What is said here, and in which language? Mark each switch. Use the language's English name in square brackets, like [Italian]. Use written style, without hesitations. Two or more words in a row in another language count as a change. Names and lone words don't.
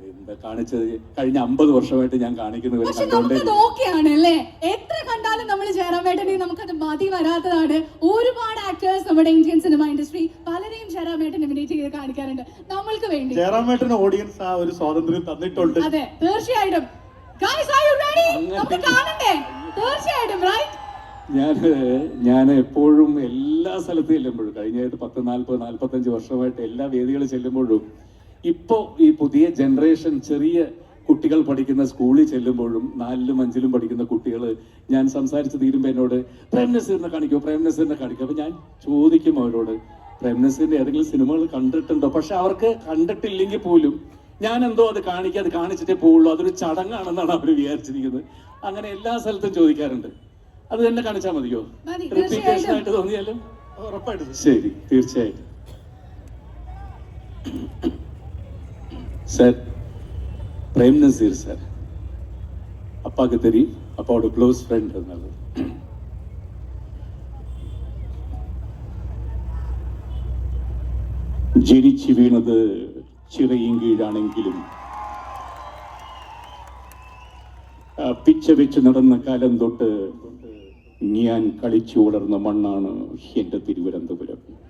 [Malayalam] കാണിച്ചത് കഴിഞ്ഞ 50 വർഷമായിട്ട് ഞാൻ കാണിക്കുന്നത് എത്ര കണ്ടാലും നമ്മൾ ജയറാമേട്ടനെ നമുക്കത് മതി വരാത്തതാണ്. ഒരുപാട് ആക്ടേഴ്സ് നമ്മുടെ ഇന്ത്യൻ സിനിമ ഇൻഡസ്ട്രി പലരെയും ജയറാമേട്ടൻ ഇമിറ്റേറ്റ് ചെയ്ത് കാണിക്കാറുണ്ട്. നമ്മൾക്ക് വേണ്ടി ജയറാമേട്ടൻ ഓഡിയൻസ് ആ ഒരു സ്വാതന്ത്ര്യം തന്നിട്ടുണ്ട്. അതെ, തീർച്ചയായിട്ടും. [English] Guys, are you ready? [Malayalam] നമുക്ക് കാണണ്ടേ? തീർച്ചയായിട്ടും, [English] right? [Malayalam] ഞാൻ എപ്പോഴും എല്ലാ സ്ഥലത്തും ചെല്ലുമ്പോഴും കഴിഞ്ഞായിട്ട് 40-45 വർഷമായിട്ട് എല്ലാ വേദികളിൽ ചെല്ലുമ്പോഴും ഇപ്പോ ഈ പുതിയ ജനറേഷൻ ചെറിയ കുട്ടികൾ പഠിക്കുന്ന സ്കൂളിൽ ചെല്ലുമ്പോഴും 4ലും 5ലും പഠിക്കുന്ന കുട്ടികൾ ഞാൻ സംസാരിച്ച് തീരുമ്പോൾ എന്നോട് പ്രേം നസീറിനെ കാണിക്കോ, പ്രേം നസീറിനെ കാണിക്കോ. അപ്പൊ ഞാൻ ചോദിക്കും അവരോട്, പ്രേം നസീറിന്റെ ഏതെങ്കിലും സിനിമകൾ കണ്ടിട്ടുണ്ടോ? പക്ഷെ അവർക്ക് കണ്ടിട്ടില്ലെങ്കിൽ പോലും ഞാൻ എന്തോ അത് കാണിച്ചിട്ടേ പോവുള്ളൂ, അതൊരു ചടങ്ങാണെന്നാണ് അവർ വിചാരിച്ചിരിക്കുന്നത്. അങ്ങനെ എല്ലാ സ്ഥലത്തും ചോദിക്കാറുണ്ട്. അത് തന്നെ കാണിച്ചാൽ മതിയോ? റിപ്പീറ്റേഷൻ ആയിട്ട് തോന്നിയാലും ഉറപ്പായിട്ടും ശരി, തീർച്ചയായിട്ടും. [Tamil] சார், பிரேம் நசீர் சார் அப்பாவுக்கு தெரியும், அப்பாவோட க்ளோஸ் ஃப்ரெண்ட். அதனால [Malayalam] ജനിച്ചു വീണത് ചിറയും കീഴാണെങ്കിലും പിച്ച വെച്ച് നടന്ന കാലം തൊട്ട് ഞാൻ കളിച്ചു വളർന്ന മണ്ണാണ് എന്റെ തിരുവനന്തപുരം.